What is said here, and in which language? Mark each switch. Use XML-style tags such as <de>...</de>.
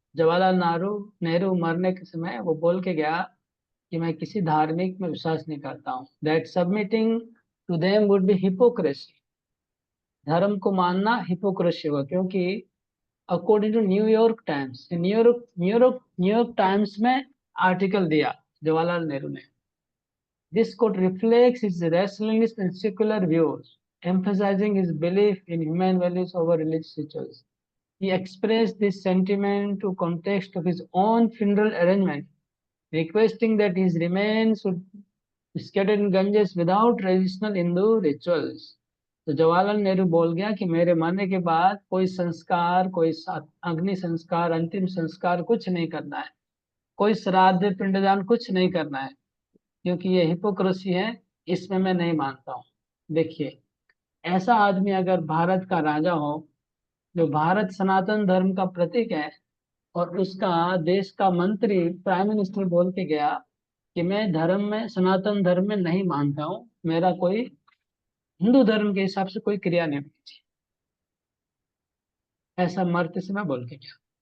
<hi>जवाहरलाल नेहरू मरने के समय वो बोल के गया कि मैं किसी धार्मिक में विश्वास नहीं करता हूँ।</hi> <en>That submitting to them would be hypocrisy.</en> <hi>धर्म को मानना हिपोक्रेसी होगा, क्योंकि</hi> <en>according to</en> <hi>New York times, New York times में आर्टिकल दिया जवाहरलाल नेहरू ने।</hi> <en>This quote reflects his rationalist and secular views, emphasizing his belief in human values over religious rituals. He expressed this sentiment to context of his own funeral arrangement, requesting that his remains should be scattered in Ganges without traditional Hindu rituals.</en> <hi>तो जवाहरलाल नेहरू बोल गया कि मेरे मरने के बाद कोई संस्कार, कोई अग्नि संस्कार, अंतिम संस्कार कुछ नहीं करना है, कोई श्राद्ध पिंडदान कुछ नहीं करना है, क्योंकि ये हिपोक्रेसी है, इसमें मैं नहीं मानता हूँ। देखिए, ऐसा आदमी अगर भारत का राजा हो, जो भारत सनातन धर्म का प्रतीक है, और उसका देश का मंत्री प्राइम मिनिस्टर बोल के गया कि मैं धर्म में, सनातन धर्म में नहीं मानता हूँ, मेरा कोई हिंदू धर्म के हिसाब से कोई क्रिया नहीं होनी चाहिए, ऐसा मर्द से मैं बोल के गया।</hi>